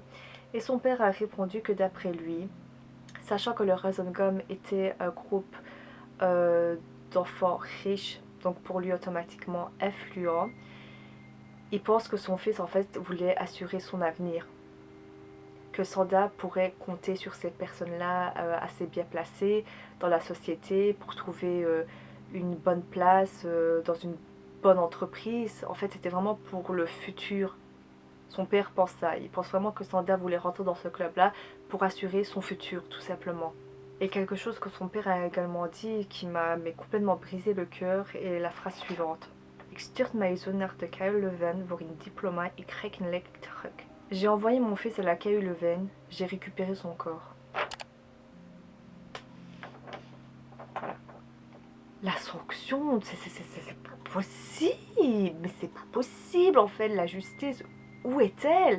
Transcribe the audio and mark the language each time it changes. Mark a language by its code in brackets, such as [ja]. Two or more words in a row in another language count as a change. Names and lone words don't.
[fr] Et son père a répondu que d'après lui, sachant que le Rosengum était un groupe d'enfants riches, donc pour lui automatiquement influent, il pense que son fils en fait voulait assurer son avenir, que Sanda pourrait compter sur ces personnes-là assez bien placées dans la société pour trouver une bonne place dans une bonne entreprise. En fait, c'était vraiment pour le futur. Son père pense ça. Il pense vraiment que Sanda voulait rentrer dans ce club-là pour assurer son futur, tout simplement. Et quelque chose que son père a également dit qui m'a complètement brisé le cœur est la phrase suivante. [nl] Ik stuurt mijn zoon naar de KU Leuven voor een diploma, ik krijg een lek terug. [fr] J'ai envoyé mon fils à la KU Leuven, j'ai récupéré son corps. Voilà. La sanction, c'est pas possible, mais c'est pas possible en fait, la justice, où est-elle?